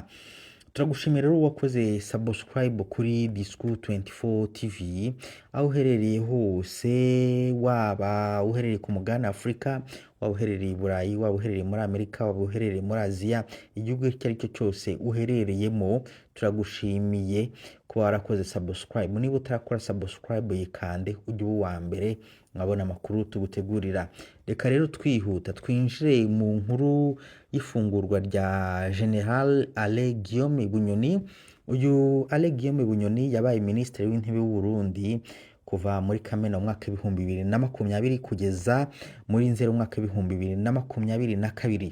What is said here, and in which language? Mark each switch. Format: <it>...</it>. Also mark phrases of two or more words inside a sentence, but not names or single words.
<rw>Turagushimira rero wakoze subscribe kuri Discours 24 TV aho uherereye hose, waba uherereye ku mugabane Afurika, waba uherereye i Burayi, waba uherereye muri Amerika, waba uherereye muri Aziya, igihugu icyo ari cyo cyose uherereyemo turagushimiye ko warakoze subscribe. Niba utarakora subscribe yikande ujye uwa mbere mwabona amakuru tugutegurira. Reka rero twihuta twinjire mu nkuru y'ifungurwa rya General Alain Guillaume Bunyoni. Uyu Alain Guillaume Bunyoni yabaye minisitiri w'intebe w'u Burundi kuva muri Kamena umwaka w'ibihumbi bibiri na makumyabiri kugeza muri Nzero umwaka w'ibihumbi bibiri na makumyabiri na kabiri.</rw>